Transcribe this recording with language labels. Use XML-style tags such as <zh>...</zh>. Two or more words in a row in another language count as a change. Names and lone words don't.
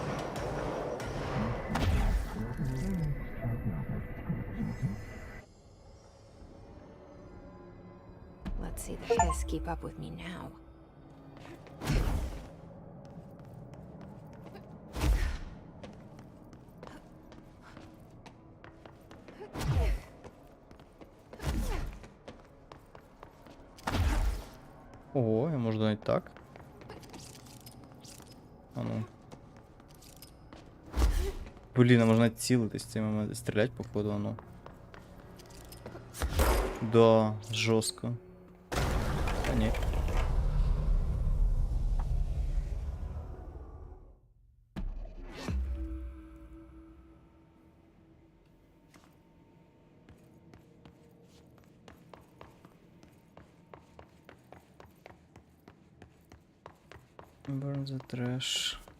<en>Let's see the hiss keep up with me now.</en> <uk>Ого, я можу навіть так. А ну. Блін, а можна цілитись цим, стрілять, походу, а ну. Да, жорстко. Та ні.</uk> <en>Burn the trash.</en>